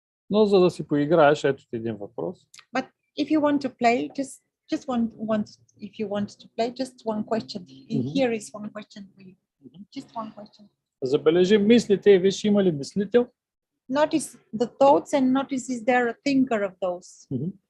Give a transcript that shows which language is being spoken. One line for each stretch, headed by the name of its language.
Bulgarian: Но за да си поиграеш, ето ти един въпрос.
English: But if you want to play, just if you want to play, just one question. Here is one question for you. Just one question.
Bulgarian: Забележи мислите и виж има ли мислител.
English: Notice the thoughts and notice is there a thinker of those.